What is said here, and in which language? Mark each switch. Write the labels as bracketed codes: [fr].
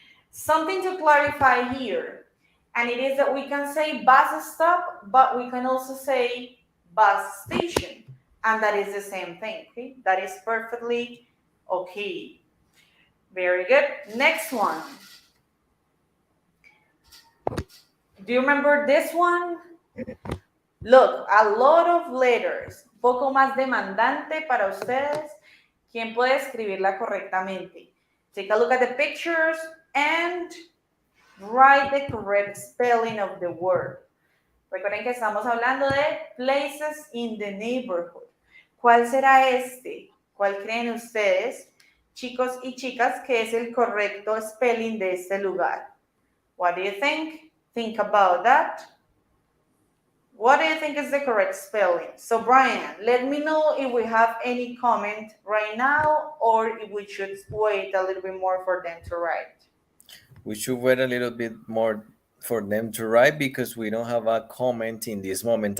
[en] Something to clarify here, and it is that we can say bus stop, but we can also say bus station, and that is the same thing, okay? That is perfectly okay. Very good. Next one. Do you remember this one? Look, a lot of letters, [es] poco más demandante para ustedes. ¿Quién puede escribirla correctamente? [en] Take a look at the pictures and write the correct spelling of the word. [es] Recuerden que estamos hablando de [en] places in the neighborhood. [es] ¿Cuál será este? ¿Cuál creen ustedes, chicos y chicas, que es el correcto spelling de este lugar? [en] What do you think? Think about that. What do you think is the correct spelling? So Brian, let me know if we have any comment right now or if we should wait a little bit more for them to write. We should wait a little bit more for them to write because we don't have a comment in this moment.